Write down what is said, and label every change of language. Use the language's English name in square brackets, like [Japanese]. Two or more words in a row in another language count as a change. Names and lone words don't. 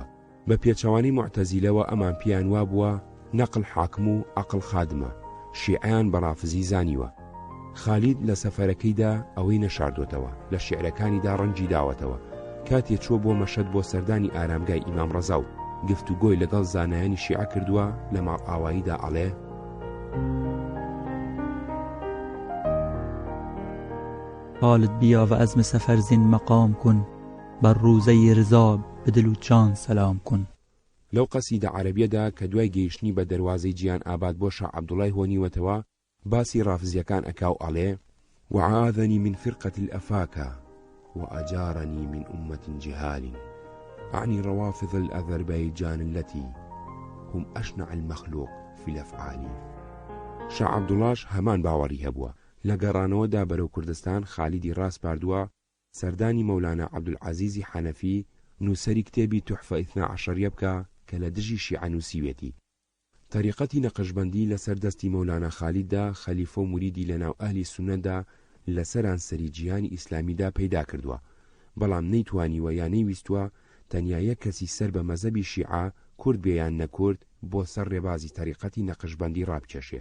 [Central Kurdish] بە پێچەوانی معتەزیلەوە ئەمان پیان وا بووە نەقل حاکم و عەقڵ خادمە، شیعەیان بە ڕافزی زانیوە. خالید لە سەفەرەکەیدا ئەوەی نەشاردوتەوە، لە شیعرەکانیدا ڕەنجی داوەتەوە. کاتێ چۆ بۆ مەشەد بۆ سەردانی ئارامگای ئیمام ڕەزا و گفتوگۆی لەگەڵ زانایانی شیعە کردووە، لە ماڵ ئاواییدا ئەڵێ [Persian] حالت بیا و عزم سفر زین مقام کن، بر روزه رضا به دل و جان سلام کن. [Central Kurdish] لەو قەسیدە عەرەبیەدا کە دوای گەیشتنی بە دەروازەی گیان ئاباد بۆ شا عەبدوڵای هۆنیوەتەوە باسی ڕافزیەکان ئەکا و ئەڵێ [Arabic] وعاذني من فرقة الأفاكا وأجارني من أمة جهال أعني روافض الأذربيجان التي هم أشنع المخلوق في الأفعال. [Central Kurdish] شا عەبدوڵاش هەمان باوەڕی هەبووە. لە گەڕانەوەدا بەرەو کوردستان خالیدی ڕاست پاردووە سەردانی مەولانە عەبدولعەزیزی حەنەفی نووسەری کتێبی توحفە ئیثنا عەشەریە بکە کە لە دژی شیعە نووسیوێتی. طریقەتی نەقشبەندی لەسەر دەستی مەولانە خالیددا خەلیفە و موریدی لەناو ئەهلی سونەتدا لەسەران سەری جیهانی ئیسلامیدا پەیدا کردووە، بەڵام نەیتوانیوە یان نەیویستووە تەنیا یەک کەسی سەر بە مەزەبی شیعە کورد بێیان نەکورد بۆ سەر ڕێبازی طریقەتی نەقشبەندی ڕابکێشێ.